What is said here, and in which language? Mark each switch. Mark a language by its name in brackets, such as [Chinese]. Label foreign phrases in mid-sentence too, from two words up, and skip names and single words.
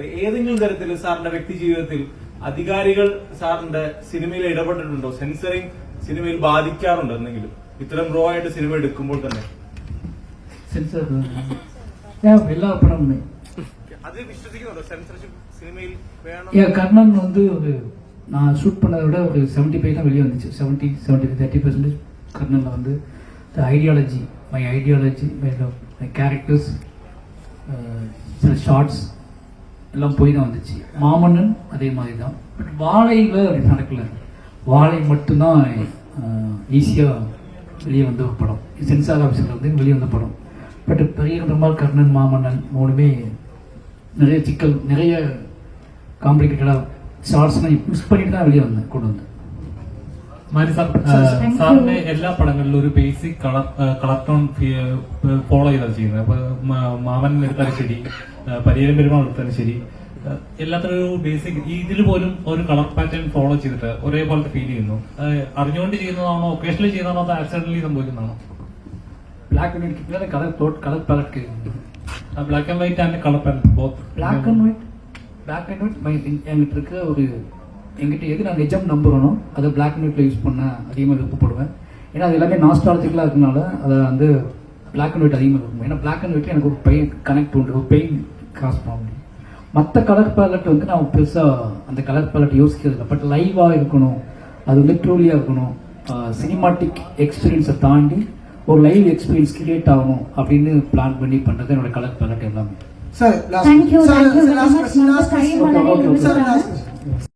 [Malayalam] ഏതെങ്കിലും തരത്തിൽ സാറിന്റെ വ്യക്തി ജീവിതത്തിൽ അധികാരികൾ സാറിന്റെ സിനിമയിൽ ഇടപെട്ടിട്ടുണ്ടോ? സെൻസറിങ് സിനിമയിൽ ബാധിക്കാറുണ്ടോ എന്തെങ്കിലും? ഇത്തരം റോ ആയിട്ട് സിനിമ എടുക്കുമ്പോൾ തന്നെ സെൻസർ എല്ലാ പടമുണ്ട്. അത് വിശ്വസിക്കുന്നുണ്ടോ? സെൻസർഷിപ്പ് സിനിമയിൽ വേണം. [Tamil] கர்ணன் ஒரு நான் ஷூட் பண்ணதை விட ஒரு 75 தான் வெளியே வந்துச்சு. 70-30% கர்ணனில் ஐடியாலஜி, [English] my characters, [Tamil] சில ஷார்ட்ஸ் எல்லாம் போய் தான் வந்துச்சு. மாமன்னன் அதே மாதிரி தான். பட் வாழையில் அப்படி நடக்கல. வாழை மட்டும்தான் ஈஸியாக வெளியே வந்த ஒரு படம். சென்சார் ஆஃபீஸில் வெளியே வந்த படம். பட் பெரிய பெருமாள், கர்ணன், மாமன்னன் 3மே நிறைய சிக்கல், நிறைய காம்ப்ளிகேட்டடாக ஷார்ட்ஸ்லாம் மிஸ் பண்ணிட்டு தான் வெளியே கொண்டு வந்தேன். [Malayalam] സാറിന്റെ എല്ലാ പടങ്ങളിലും ഒരു [English] basic color tone follow [Malayalam] ചെയ്താണ് ചെയ്യുന്നത്. അപ്പൊ മാമൻ എടുത്താലും ശരി, പരിയേരം പെരുമാൾ എടുത്താലും ശരി, എല്ലാത്തിനും ഒരു ബേസിക് ഇതിൽ പോലും ഒരു [English] color pattern follow [Malayalam] ചെയ്തിട്ട് ഒരേപോലത്തെ ഫീൽ ചെയ്യുന്നു. അറിഞ്ഞുകൊണ്ട് ചെയ്യുന്നതാണോ, ഒക്കേഷനിൽ ചെയ്യുന്നതാണോ, അത് ആക്സിഡന്റലി സംഭവിക്കുന്നതാണോ? [English] black and white color palette, black and white and color palette both. black and white [Tamil] என்கிட்ட இருக்க ஒரு என்கிட்ட எது நான் நிஜம் நம்புறனோ அதை [English] black and white [Tamil] யூஸ் பண்ண அதிகமாக விருப்பப்படுவேன். ஏன்னா அது எல்லாமே நாஸ்டாலஜிக்கலாக இருக்கனால அதை [English] black and white [Tamil] அதிகமாக இருக்கும். ஏன்னா [English] black and white [Tamil] எனக்கு ஒரு [English] pain connect [Tamil] உண்டு, ஒரு [English] pain cross [Tamil] பண்ண முடியும். மற்ற [English] color palette [Tamil] நான் பெருசாக அந்த [English] color palette [Tamil] யோசிக்கிறது. [English] but live [Tamil] இருக்கணும், அது ட்ரூலியாக இருக்கணும், [English] cinematic experience [Tamil] தாண்டி ஒரு [English] live experience create [Tamil] ஆகணும் அப்படின்னு பிளான் பண்ணி பண்ணுறது என்னோட [English] color palette [Tamil] எல்லாமே. [English] Thank you very much.